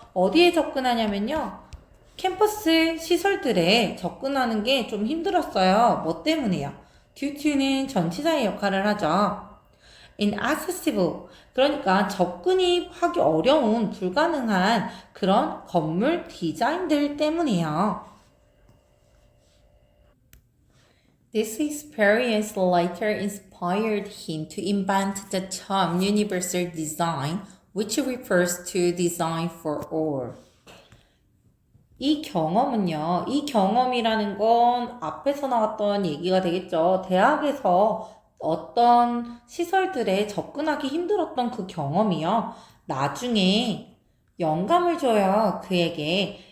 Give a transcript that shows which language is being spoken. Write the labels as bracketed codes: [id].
[ko] 어디에 접근하냐면요. 캠퍼스 시설들에 접근하는 게 좀 힘들었어요. 뭐 때문에요? [en] due to [ko] 는 전치사의 역할을 하죠. inaccessible, 그러니까 접근이 하기 어려운 불가능한 그런 건물 디자인들 때문이에요. [en] This experience later inspired him to invent the term universal design, which refers to design for all. [ko] 이 경험은요, 이 경험이라는 건 앞에서 나왔던 얘기가 되겠죠. 대학에서 어떤 시설들에 접근하기 힘들었던 그 경험이요. 나중에 영감을 줘요. 그에게.